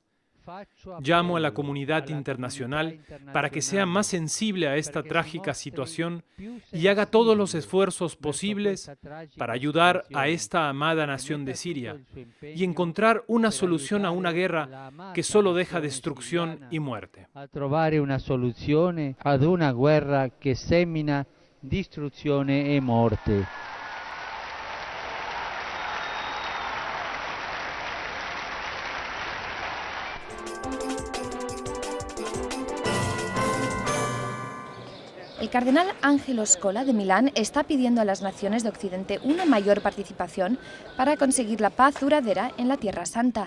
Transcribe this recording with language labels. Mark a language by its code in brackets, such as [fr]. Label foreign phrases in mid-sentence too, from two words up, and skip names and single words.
[es] Llamo a la comunidad internacional para que sea más sensible a esta trágica situación y haga todos los esfuerzos posibles para ayudar a esta amada nación de Siria y encontrar una solución a una guerra que solo deja destrucción y muerte. [it] A trovare una soluzione ad una guerra che semina distruzione e morte. [es] El cardenal Angelo Scola de Milán está pidiendo a las naciones de Occidente una mayor participación para conseguir la paz duradera en la Tierra Santa.